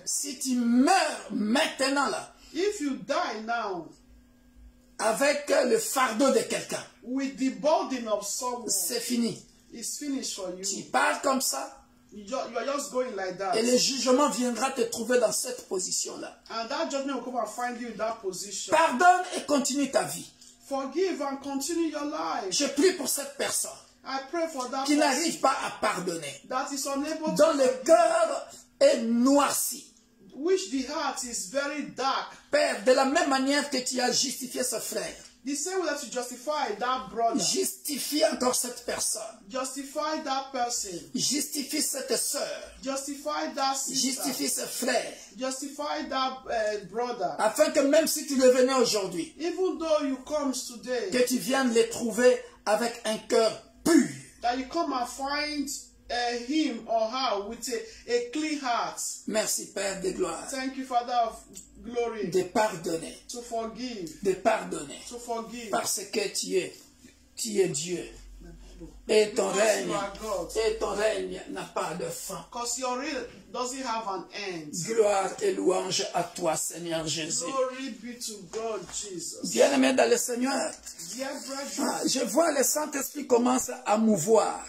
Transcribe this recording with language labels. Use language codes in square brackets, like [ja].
[fr] si tu meurs maintenant là, [en] If you die now [fr] avec le fardeau de quelqu'un, [en] with the burden of someone, [fr] c'est fini. [en] it's finished for you. [fr] Tu pars comme ça [en] You are just going like that. [fr] et le jugement viendra te trouver dans cette position-là. [en] And that judgment will come and find you in that position. [fr] Pardonne et continue ta vie. [en] Forgive and continue your life. [fr] Je prie pour cette personne [en] I pray for that [fr] qui [en] person [fr] n'arrive pas à pardonner, [en] that is unable [fr] dont [en] to [fr] le cœur est noirci. [en] which the heart is very dark. [fr] Père, de la même manière que tu as justifié ce frère, [en] The same way that you justify that brother, [fr] justifie encore cette personne. [en] justify that person, [fr] Justifie cette sœur. [en] justify that sister, [fr] Justifie ce frère. [en] justify that brother. [fr] Afin que même si tu revenais aujourd'hui, [en] Even though you come today, [fr] que tu viennes les trouver avec un cœur pur. [en] that you come and find him or her with a clean heart. [fr] Merci Père de gloire. [en] Thank you, Father of glory, [fr] De pardonner. [en] to forgive, [fr] De pardonner. [en] to forgive. [fr] Parce que tu es Dieu. Et ton [en] Because [fr] règne, [en] you are God. [fr] et ton règne n'a pas de fin. [en] Because your reign doesn't have an end. [fr] Gloire et louange à toi, Seigneur Jésus. [en] Glory be to God, Jesus. [fr] Bien-aimé dans le Seigneur, [en] Dear brethren, [fr] je vois le Saint-Esprit commence à mouvoir